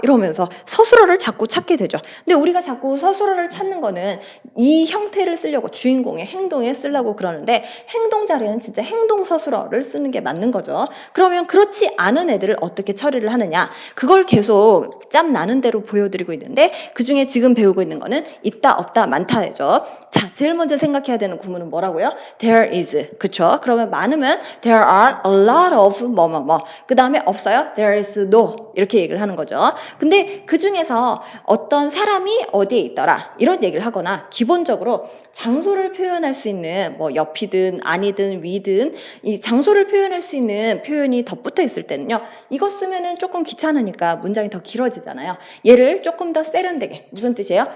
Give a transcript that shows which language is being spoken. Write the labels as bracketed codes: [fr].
[ko] 이러면서 서술어를 자꾸 찾게 되죠. 근데 우리가 자꾸 서술어를 찾는 거는 이 형태를 쓰려고 주인공의 행동에 쓰려고 그러는데 행동 자리에는 진짜 행동 서술어를 쓰는 게 맞는 거죠. 그러면 그렇지 않은 애들을 어떻게 처리를 하느냐? 그걸 계속 짬 나는 대로 보여드리고 있는데 그중에 지금 배우고 있는 거는 있다 없다 많다죠. 자, 제일 먼저 생각해야 되는 구문은 뭐라고요? [en] There is. [ko] 그쵸? 그러면 많으면 [en] there are a lot of [ko] 뭐뭐뭐. 그 다음에 없어요? [en] There is no. [ko] 이렇게 얘기를 하는 거죠. 근데 그 중에서 어떤 사람이 어디에 있더라 이런 얘기를 하거나 기본적으로 장소를 표현할 수 있는 뭐 옆이든 아니든 위든 이 장소를 표현할 수 있는 표현이 덧붙어 있을 때는요. 이거 쓰면은 조금 귀찮으니까 문장이 더 길어지잖아요. 얘를 조금 더 세련되게 무슨 뜻이에요?